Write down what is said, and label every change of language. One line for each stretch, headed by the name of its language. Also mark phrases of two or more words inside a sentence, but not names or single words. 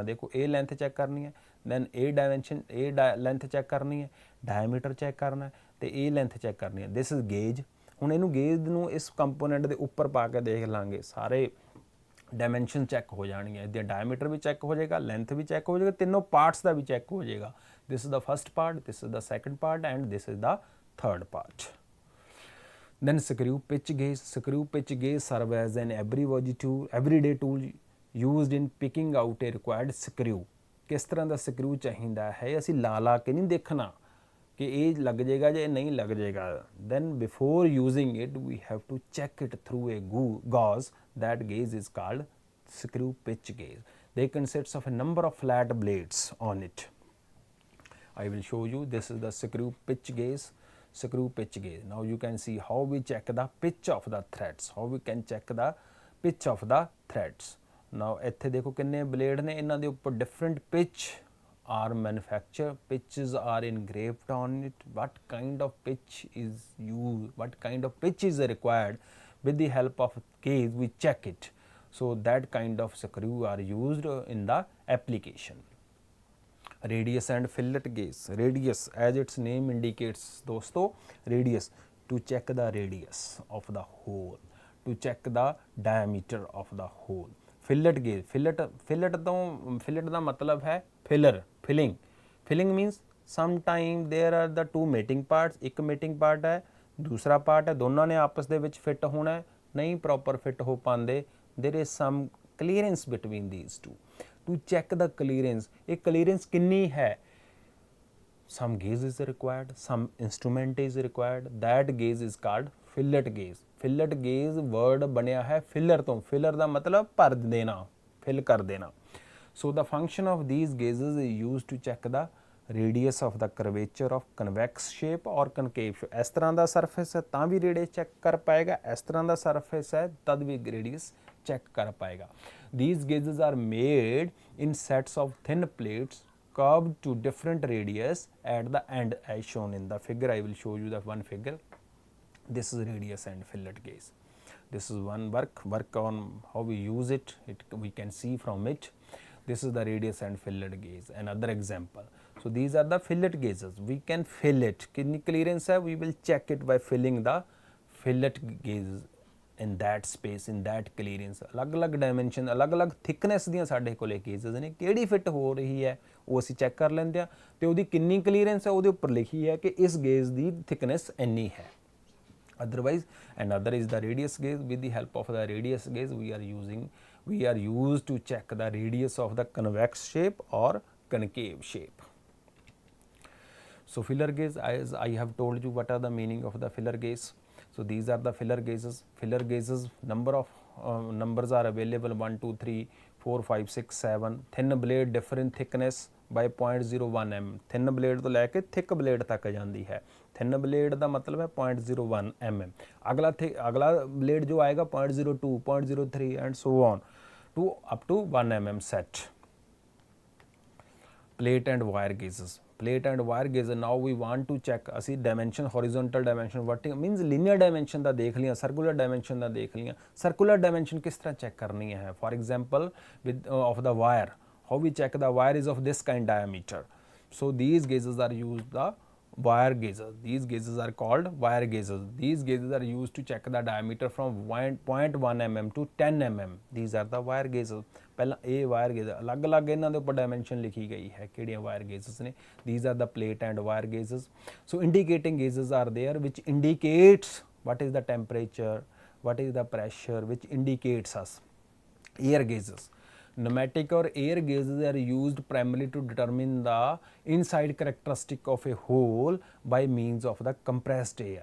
Punjabi: ਦੇਖੋ ਇਹ ਲੈਂਥ ਚੈੱਕ ਕਰਨੀ ਹੈ, ਦੈਨ ਇਹ ਡਾਇਮੈਂਸ਼ਨ ਇਹ ਲੈਂਥ ਚੈੱਕ ਕਰਨੀ ਹੈ, ਡਾਇਮੀਟਰ ਚੈੱਕ ਕਰਨਾ ਤੇ ਇਹ ਲੈਂਥ ਚੈੱਕ ਕਰਨੀ ਹੈ।
English: This is gauge.
Punjabi: ਹੁਣ ਇਹਨੂੰ ਗੇਜ ਨੂੰ ਇਸ ਕੰਪੋਨੈਂਟ ਦੇ ਉੱਪਰ ਪਾ ਕੇ ਦੇਖ ਲਾਂਗੇ, ਸਾਰੇ ਡਾਇਮੈਂਸ਼ਨ ਚੈੱਕ ਹੋ ਜਾਣਗੀਆਂ, ਇਹਦਾ ਡਾਇਮੀਟਰ ਵੀ ਚੈੱਕ ਹੋ ਜਾਏਗਾ, ਲੈਂਥ ਵੀ ਚੈੱਕ ਹੋ ਜਾਏਗਾ, ਤਿੰਨੋਂ ਪਾਰਟਸ ਦਾ ਵੀ ਚੈੱਕ ਹੋ ਜਾਏਗਾ।
English: This is the first part, this is the second part and this is the third part. Then screw pitch gauge. Screw pitch gauge serve as an everyday tool used in picking out a required screw.
Hindi: किस तरह का
Punjabi: ਸਕਰੂ ਚਾਹੀਦਾ ਹੈ ਅਸੀਂ ਲਾ ਕੇ
Hindi: नहीं देखना कि ये लग जाएगा या नहीं लग जाएगा.
English: Then before using it we have to check it through a gauge. That gauge is called screw pitch gauge. They consists of a number of flat blades on it. I will show you. This is the screw pitch gauge. Screw pitch gauge. Now you can see how we check the pitch of the threads. How we can check the pitch of the threads. Now
Punjabi: ਇੱਥੇ ਦੇਖੋ ਕਿੰਨੇ ਬਲੇਡ ਨੇ, ਇਹਨਾਂ ਦੇ ਉੱਪਰ
English: different pitch are manufactured, pitches are engraved on it, what kind of pitch is used, what kind of pitch is required. With the help of gauge we check it. So that kind of screw are used in the application. Radius and fillet gauge. Radius, as its name indicates दोस्तों, radius, to check the radius of the hole, to check the diameter of the hole. Fillet gauge, fillet
Punjabi: ਦਾ ਮਤਲਬ ਹੈ
English: filling means sometime there are the two mating parts.
Punjabi: ਇੱਕ
English: mating part
Punjabi: ਹੈ, ਦੂਸਰਾ part ਹੈ, ਦੋਨਾਂ ਨੇ ਆਪਸ ਦੇ ਵਿੱਚ ਫਿੱਟ ਹੋਣਾ ਹੈ, ਨਹੀਂ proper ਫਿੱਟ ਹੋ ਪਾਉਂਦੇ.
English: there is some clearance between these two. to check the clearance,
Punjabi: ਇਹ clearance ਕਿੰਨੀ ਹੈ,
English: some gauge is required, some instrument is required. That gauge is called fillet gauge. Fillet gauge word
Punjabi: ਬਣਿਆ ਹੈ filler ਤੋਂ. filler ਦਾ ਮਤਲਬ ਭਰ ਦੇਣਾ, fill ਕਰ ਦੇਣਾ.
English: So the function of these gauges is used to check the radius of the curvature of convex shape or concave shape.
Punjabi: ਇਸ ਤਰ੍ਹਾਂ ਦਾ surface ਹੈ ਤਾਂ ਵੀ
English: radius check
Punjabi: ਕਰ ਪਾਏਗਾ, ਇਸ ਤਰ੍ਹਾਂ ਦਾ surface ਹੈ ਤਦ ਵੀ
English: radius check
Punjabi: ਕਰ ਪਾਏਗਾ.
English: These gauges are made in sets of thin plates curved to different radius at the end as shown in the figure. I will show you the one figure. This is radius and fillet gauge. This is one work on how we use it. We can see from it. This is the radius and fillet gauge. Another example. So these are the fillet gauges. We can fill it.
Hindi: Kitni clearance hai?
English: We will check it by filling the fillet gauge in that space, in that clearance.
Hindi: अलग-अलग dimension, अलग-अलग thickness
Punjabi: ਦੀਆਂ ਸਾਡੇ ਕੋਲੇ gauges ਨੇ, ਕਿਹੜੀ ਫਿੱਟ ਹੋ ਰਹੀ ਹੈ ਉਹ ਅਸੀਂ ਚੈੱਕ ਕਰ ਲੈਂਦੇ ਆ ਤੇ ਉਹਦੀ ਕਿੰਨੀ ਕਲੀਅਰੈਂਸ ਹੈ ਉਹਦੇ ਉੱਪਰ ਲਿਖੀ ਹੈ ਕਿ ਇਸ ਗੇਜ ਦੀ thickness ਇੰਨੀ ਹੈ.
English: Otherwise, another is the radius gauge. With the help of the radius gauge we are used to check the radius of the convex shape or concave shape. So filler gauge, as I have told you what are the meaning of the filler gauge. So these are the filler gauges. Filler gauges, numbers are available 1 2 3 4 5 6 7. Thin blade different thickness by 0.01 mm. Thin blade
Punjabi: ਤੋਂ ਲੈ ਕੇ
English: thick blade
Punjabi: ਤੱਕ ਜਾਂਦੀ ਹੈ.
English: Thin blade
Punjabi: ਦਾ ਮਤਲਬ ਹੈ 0.01 mm. ਅਗਲਾ blade ਜੋ ਆਏਗਾ
English: 0.02 0.03 and so on to up to 1 mm set. Plate and wire gauges. Plate and wire gauge. Now we want to check
Punjabi: ਅਸੀਂ dimension,
English: horizontal dimension, vertical means linear dimension
Punjabi: ਦਾ ਦੇਖ ਲਿਆ,
English: circular dimension
Punjabi: ਦਾ ਦੇਖ ਲਿਆ.
English: Circular dimension
Punjabi: ਕਿਸ ਤਰ੍ਹਾਂ ਚੈੱਕ ਕਰਨੀ ਹੈ?
English: For example, with of the wire, how we check the wire is of this kind diameter. So these gauges are used, the wire gauges. These gauges are called wire gauges. These gauges are used to check the diameter from 0.1 mm to 10 mm. These are the wire gauges.
Punjabi: ਪਹਿਲਾਂ ਇਹ
English: wire gauge
Punjabi: ਅਲੱਗ-ਅਲੱਗ ਇਹਨਾਂ ਦੇ ਉੱਪਰ dimension ਲਿਖੀ ਗਈ ਹੈ ਕਿਹੜੀਆਂ
English: wire gauges
Punjabi: ਨੇ.
English: These are the plate and wire gauges. So indicating gauges are there which indicates what is the temperature, what is the pressure, which indicates us. Air gauges. Pneumatic or air gauges are used primarily to determine the inside characteristic of a hole by means of the compressed air.